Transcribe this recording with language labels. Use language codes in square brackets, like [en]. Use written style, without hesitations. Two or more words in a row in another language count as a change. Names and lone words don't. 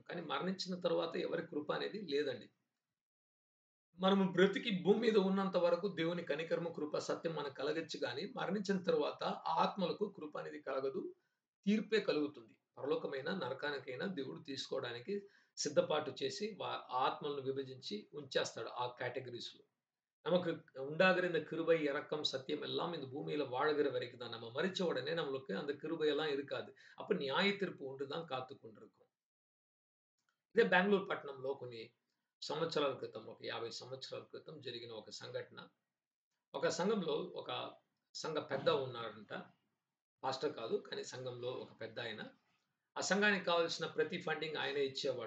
[te] కానీ మరణించిన తర్వాత ఎవరి కృప అనేది లేదండి. మనము బ్రతికి భూమి మీద ఉన్నంత వరకు దేవుని కనికరము, కృప, సత్యం మనకు కలగచ్చు గానీ, మరణించిన తర్వాత ఆత్మలకు కృప అనేది కలగదు. తీర్పే కలుగుతుంది. పరలోకమైన, నరకానికైనా దేవుడు తీసుకోవడానికి సిద్ధపాటు చేసి ఆత్మలను విభజించి ఉంచేస్తాడు ఆ కేటగిరీస్‌లో. [ta] நமக்கு உண்டாகிற இந்த கிருபை, இரக்கம், சத்தியம் எல்லாம் இந்த பூமியில வாழ்கிற வரைக்கும் தான். நம்ம மரிச்ச உடனே நம்மளுக்கு அந்த கிருபை எல்லாம் இருக்காது. அப்ப நியாய தீர்ப்பு ஒன்று தான் காத்துக் கொண்டிருக்கும். [te] ఇదే బెంగుళూరు పట్టణంలో కొన్ని సంవత్సరాల క్రితం, ఒక 50 సంవత్సరాల క్రితం జరిగిన ఒక సంఘటన. ఒక సంఘంలో ఒక సంఘ పెద్ద ఉన్నాడంట. పాస్టర్ కాదు. కానీ సంఘంలో ఒక పెద్దాయన. ఆ సంఘానికి కావాల్సిన ప్రతి ఫండింగ్ ఆయనే ఇచ్చేవాడు.